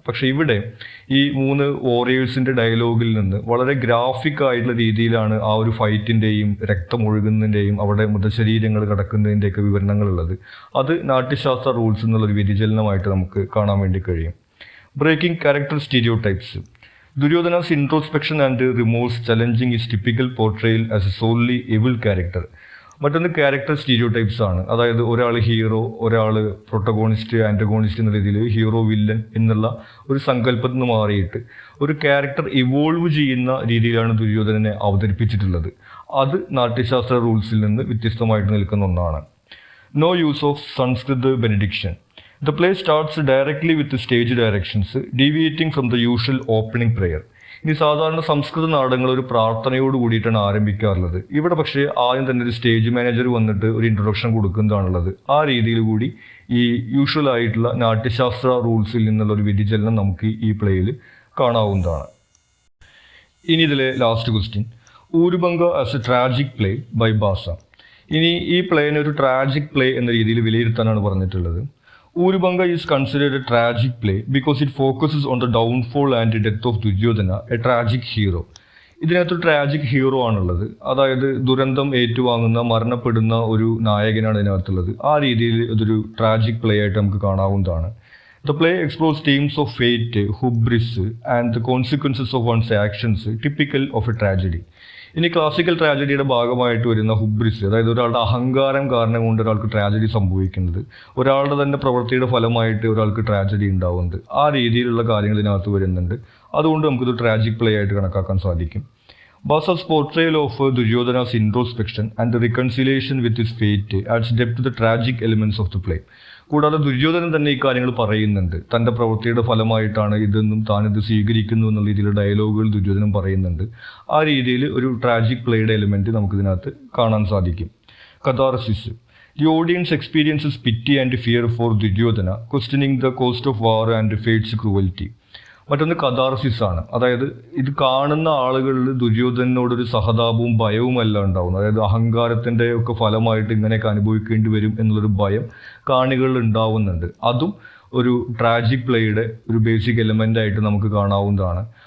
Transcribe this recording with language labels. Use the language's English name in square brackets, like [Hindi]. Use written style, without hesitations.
[Malayalam] പക്ഷെ ഇവിടെ ഈ 3 വോറിയേഴ്സിൻ്റെ ഡയലോഗിൽ നിന്ന് വളരെ ഗ്രാഫിക് ആയിട്ടുള്ള രീതിയിലാണ് ആ ഒരു ഫൈറ്റിൻ്റെയും രക്തമൊഴുകുന്നതിൻ്റെയും അവിടെ മൃതശരീരങ്ങൾ കിടക്കുന്നതിൻ്റെയൊക്കെ വിവരണങ്ങളുള്ളത്. അത് നാട്യശാസ്ത്ര റൂൾസ് എന്നുള്ളൊരു വ്യതിചലനമായിട്ട് നമുക്ക് കാണാൻ വേണ്ടി കഴിയും. Breaking character stereotypes. [English] Duryodhana's introspection and remorse challenging his typical portrayal as a solely evil character. [Malayalam] മറ്റൊന്ന് ക്യാരക്ടർ സ്റ്റീരിയോടൈപ്സ് ആണ്. അതായത് ഒരാൾ ഹീറോ, ഒരാൾ പ്രൊട്ടഗോണിസ്റ്റ്, ആൻറ്റഗോണിസ്റ്റ് എന്ന രീതിയിൽ ഹീറോ വില്ലൻ എന്നുള്ള ഒരു സങ്കല്പത്തിൽ നിന്ന് മാറിയിട്ട് ഒരു ക്യാരക്ടർ ഇവോൾവ് ചെയ്യുന്ന രീതിയിലാണ് ദുര്യോധനനെ അവതരിപ്പിച്ചിട്ടുള്ളത്. അത് നാട്യശാസ്ത്ര റൂൾസിൽ നിന്ന് വ്യത്യസ്തമായിട്ട് നിൽക്കുന്ന ഒന്നാണ്. No use of Sanskrit benediction. [English] The play starts directly with the stage directions, deviating from the usual opening prayer. [Malayalam] ഇനി സാധാരണ സംസ്കൃത നാടകങ്ങൾ ഒരു പ്രാർത്ഥനയോട് കൂടിയിട്ടാണ് ആരംഭിക്കാറുള്ളത്. ഇവിടെ പക്ഷേ ആദ്യം തന്നെ ഒരു സ്റ്റേജ് മാനേജർ വന്നിട്ട് ഒരു ഇൻട്രൊഡക്ഷൻ കൊടുക്കുന്നതാണുള്ളത്. ആ രീതിയിൽ കൂടി ഈ യൂഷ്വൽ ആയിട്ടുള്ള നാട്യശാസ്ത്ര റൂൾസിൽ നിന്നുള്ള ഒരു വ്യതിചലനം നമുക്ക് ഈ പ്ലേയിൽ കാണാവുന്നതാണ്. ഇനി ഇതിലെ last question, ഊരുബംഗ as A tragic play by ബാസ. ഇനി ഈ പ്ലേനെ ഒരു ട്രാജിക് പ്ലേ എന്ന രീതിയിൽ വിലയിരുത്താനാണ് പറഞ്ഞിട്ടുള്ളത്. [English] Urubanga is considered a tragic play because it focuses on the downfall and death of Duryodhana, a tragic hero. [Malayalam] ഇതിനകത്ത് ട്രാജിക് ഹീറോ ആണുള്ളത്. അതായത് ദുരന്തം ഏറ്റുവാങ്ങുന്ന, മരണപ്പെടുന്ന ഒരു നായകനാണ് ഇതിനകത്തുള്ളത്. ആ രീതിയിൽ ഇതൊരു ട്രാജിക് പ്ലേ ആയിട്ട് നമുക്ക് കാണാവുന്നതാണ്. [English] The play explores themes of fate, hubris, and the consequences of one's actions, typical of a tragedy. [Malayalam] ഇനി ക്ലാസിക്കൽ ട്രാജഡിയുടെ ഭാഗമായിട്ട് വരുന്ന ഹുബ്രിസ്, അതായത് ഒരാളുടെ അഹങ്കാരം കാരണം കൊണ്ട് ഒരാൾക്ക് ട്രാജഡി സംഭവിക്കുന്നത്, ഒരാളുടെ തന്നെ പ്രവൃത്തിയുടെ ഫലമായിട്ട് ഒരാൾക്ക് ട്രാജഡി ഉണ്ടാവുന്നത്, ആ രീതിയിലുള്ള കാര്യങ്ങൾ ഇതിനകത്ത് വരുന്നുണ്ട്. അതുകൊണ്ട് നമുക്കിത് ട്രാജിക് പ്ലേ ആയിട്ട് കണക്കാക്കാൻ സാധിക്കും. [English] Basa's portrayal of Duryodhana's introspection and the reconciliation with his fate adds depth to the tragic elements of the play. [Malayalam] കൂടാതെ ദുര്യോധനൻ തന്നെ ഈ കാര്യങ്ങൾ പറയുന്നുണ്ട്. തൻ്റെ പ്രവൃത്തിയുടെ ഫലമായിട്ടാണ് ഇതെന്നും താനിത് സ്വീകരിക്കുന്നു എന്നുള്ള രീതിയിലുള്ള ഡയലോഗുകൾ ദുര്യോധനൻ പറയുന്നുണ്ട്. ആ രീതിയിൽ ഒരു ട്രാജിക് പ്ലേയുടെ എലിമെൻറ്റ് നമുക്കിതിനകത്ത് കാണാൻ സാധിക്കും. Catharsis. [English] The audience experiences pity and fear for Duryodhana, questioning the cost of war and fate's cruelty. [Malayalam] മറ്റൊന്ന് കഥാർസിസ് ആണ്. അതായത് ഇത് കാണുന്ന ആളുകളിൽ ദുര്യോധനോടൊരു സഹതാപവും ഭയവും എല്ലാം ഉണ്ടാവുന്നു. അതായത് അഹങ്കാരത്തിൻ്റെ ഒക്കെ ഫലമായിട്ട് ഇങ്ങനെയൊക്കെ അനുഭവിക്കേണ്ടി വരും എന്നുള്ളൊരു ഭയം കാണികളിൽ ഉണ്ടാവുന്നുണ്ട്. അതും ഒരു ട്രാജിക് പ്ലേയുടെ ഒരു ബേസിക് എലിമെൻ്റ് ആയിട്ട് നമുക്ക് കാണാവുന്നതാണ്.